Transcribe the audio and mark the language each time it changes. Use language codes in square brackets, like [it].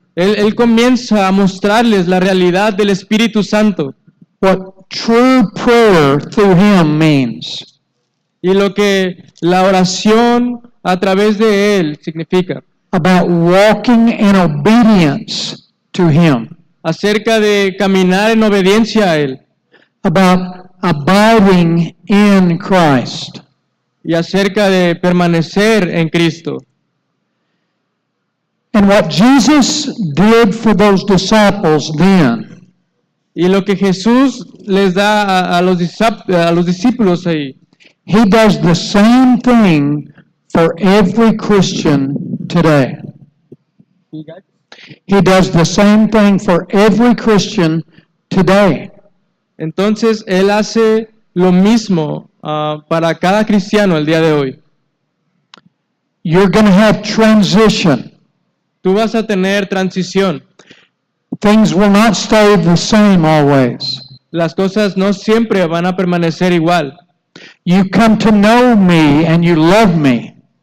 [es] él comienza a mostrarles la realidad del Espíritu Santo [en] What true prayer through him means. [es] y lo que la oración a través de él significa. [en] About walking in obedience to him. [es] Acerca de caminar en obediencia a él [en] About abiding in Christ. [es] y acerca de permanecer en Cristo. [en] And what Jesus did for those disciples then [es] Y lo que Jesús les da a los discípulos ahí, [en] He does the same thing for every Christian today. He does the same thing for every Christian today. [es] entonces Él hace lo mismo para cada cristiano el día de hoy. [en] You're going to have transition. [es] Tú vas a tener transición. [en] Things will not stay the same always. [es] Las cosas no siempre van a permanecer igual. [en] You come to know me and you love me.